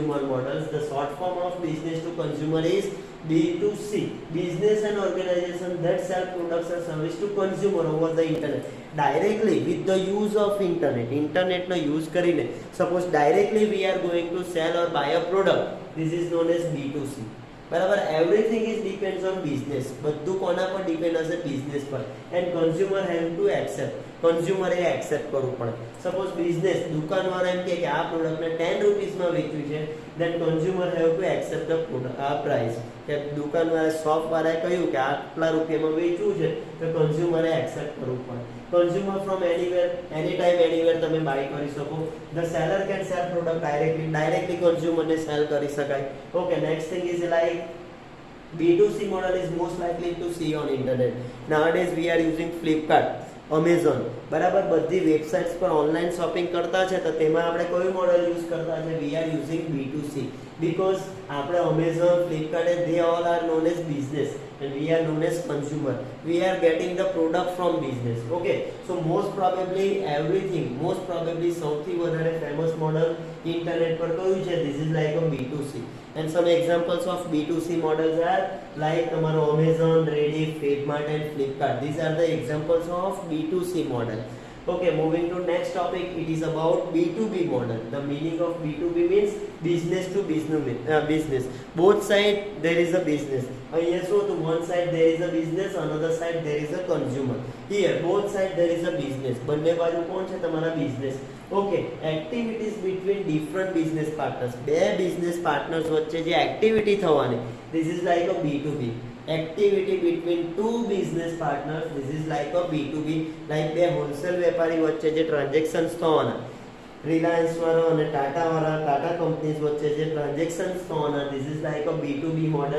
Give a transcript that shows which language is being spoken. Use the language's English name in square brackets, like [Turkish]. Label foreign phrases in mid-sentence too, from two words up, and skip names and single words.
[English] The short form of business to consumer is B2C, business and organization that sell products and service to consumer over the internet. Directly with the use of internet [Gujarati] નો use કરીને [English] suppose directly we are going to sell or buy a product, this is known as B2C. બરાબર, everything is depends on business. [Gujarati] બધું કોના પર ડિપેન્ડ હશે? બિઝનેસ પર. [English] And consumer have to accept, [Gujarati] કન્ઝ્યુમરે એક્સેપ્ટ કરવું પડે. [English] suppose business [Gujarati] દુકાનવાળા એમ કે આ પ્રોડક્ટને 10 રૂપીસમાં વેચવું છે, [English] then consumer have to accept the price. [Gujarati] કે દુકાનવાળા શોપવાળાએ કહ્યું કે આટલા રૂપિયામાં વેચવું છે, તો કન્ઝ્યુમરે એક્સેપ્ટ કરવું પડે. [English] consumer from anywhere, any time anywhere [Gujarati] તમે બાય કરી શકો. [English] The seller can sell product directly [Gujarati] કન્ઝ્યુમરને સેલ કરી શકાય. [English] Okay, next thing is like B2C model is most likely to see on internet. Nowadays we are using Flipkart, Amazon. [Gujarati] બરાબર, બધી વેબસાઇટ્સ પર [English] online shopping [Gujarati] કરતા છે, તો તેમાં આપણે કયું મોડલ યુઝ કરતા છે? [English] We are using B2C because આપણે Amazon, Flipkart, they all are known as business and we are known as consumer. We are getting the product from business. Okay, so most probably [Gujarati] સૌથી વધારે [English] famous model internet [Gujarati] પર કયું છે? [English] This is like a B2C. And some examples of B2C models are like tomorrow Amazon, Rediff, Fedmart and Flipkart. These are the examples of B2C model. Okay, moving to next topic, it is about B2B model. The meaning of B2B means business to business. Both side there is a business. Yes, so to one side there is a business, another side there is a consumer. Here both side there is a business. [Gujarati] બંને બાજુ કોણ છે? તમારા business. [English] Okay, activities between different business partners. [Gujarati] બે બિઝનેસ પાર્ટનર્સ વચ્ચે જે એક્ટિવિટી થવાની, [English] this is like a [Gujarati] B2B. [English] Activity between two business partners, this is like a B2B. [Gujarati] લાઈક બે હોલસેલ વેપારી વચ્ચે જે ટ્રાન્ઝેક્શન્સ થવાના, રિલાયન્સ વાળો અને ટાટા વાળા, ટાટા કંપનીઝ વચ્ચે જે ટ્રાન્ઝેક્શન્સ થવાના, [English] this is like a B2B model.